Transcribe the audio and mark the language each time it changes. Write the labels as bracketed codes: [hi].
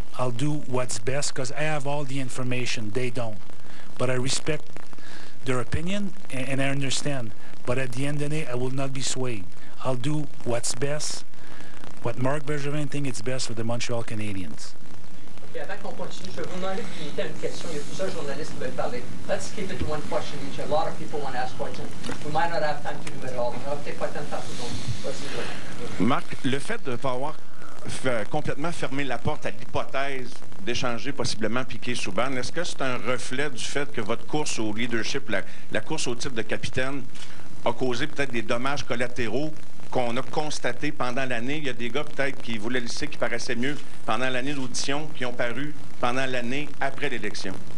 [en] I'll do what's best because I have all the information. They don't. But I respect their opinion and I understand. But at the end of the day, I will not be swayed. I'll do what's best, what Marc Bergevin thinks is best for the Montreal Canadiens. [fr] Okay, avant qu'on continue, je vais vous demander de limiter à une question. Il y a plusieurs journalistes qui veulent parler. [en] Let's keep it to one question each. A lot of people want to ask questions. We might not have time to do it all. [fr] On aura peut-être pas le temps de faire tout le monde. Marc, le fait de ne pas avoir complètement fermé la porte à l'hypothèse d'échanger possiblement Piqué Subban, est-ce que c'est un reflet du fait que votre course au leadership, la course au titre de capitaine, a causé peut-être des dommages collatéraux qu'on a constatés pendant l'année? Il y a des gars peut-être qui voulaient laisser, qui paraissaient mieux pendant l'année d'audition, qui ont paru pendant l'année après l'élection.